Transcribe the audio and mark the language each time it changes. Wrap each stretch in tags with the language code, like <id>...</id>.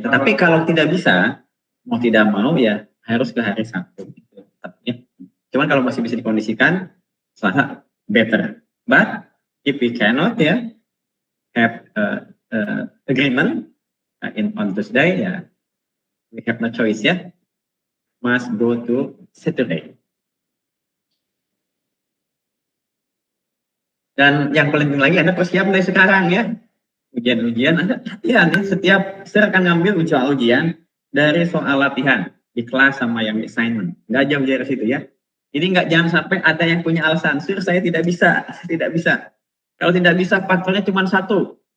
<id>Tetapi kalau tidak bisa, mau tidak mau ya harus ke hari Sabtu. Gitu. Ya. Cuman kalau masih bisa dikondisikan, Selasa better.</id> <en>But if we cannot ya have agreement on Tuesday ya, we have no choice ya, must go to Saturday.</en> <id>Dan yang paling penting lagi, Anda persiap dari sekarang ya. Ujian-ujian, Anda latihan ya. Setiap saya akan ngambil ujian dari soal latihan di kelas sama yang assignment. Nggak jauh dari situ ya. Jadi jangan sampai ada yang punya alasan, Sir, saya tidak bisa. Kalau tidak bisa, faktornya cuma satu.</id>